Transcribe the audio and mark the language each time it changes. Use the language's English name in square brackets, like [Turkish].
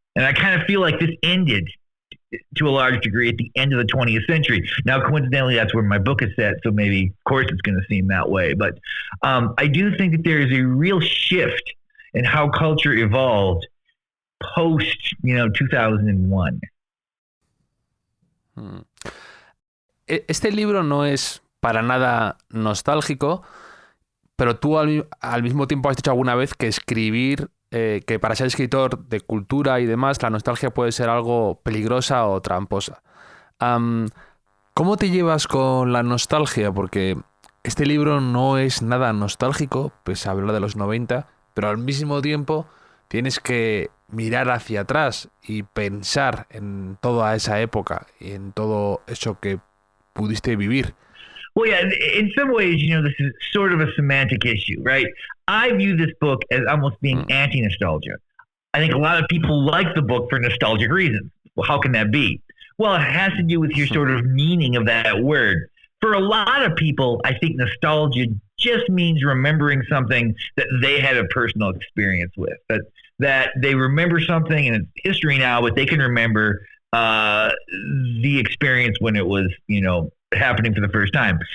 [English] And I kind of feel like this ended to a large degree at the end of the 20th century. Now, coincidentally, that's where my book is set, so maybe, of course, it's going to seem that way. But I do think that there is a real shift in how culture evolved post, 2001. [Spanish] Este libro no es para nada nostálgico, pero tú al mismo tiempo has dicho alguna vez que escribir, que para ser escritor de cultura y demás, la nostalgia puede ser algo peligrosa o tramposa. ¿Cómo te llevas con la nostalgia? Porque este libro no es nada nostálgico, pues habla de los 90, pero al mismo tiempo tienes que mirar hacia atrás y pensar en toda esa época y en todo eso que pudiste vivir. [English] Well, yeah, in some ways, this is sort of a semantic issue, right? I view this book as almost being anti-nostalgia. I think a lot of people like the book for nostalgic reasons. Well, how can that be? Well, it has to do with your sort of meaning of that word. For a lot of people, I think nostalgia just means remembering something that they had a personal experience with, that they remember something and it's history now, but they can remember the experience when it was, happening for the first time.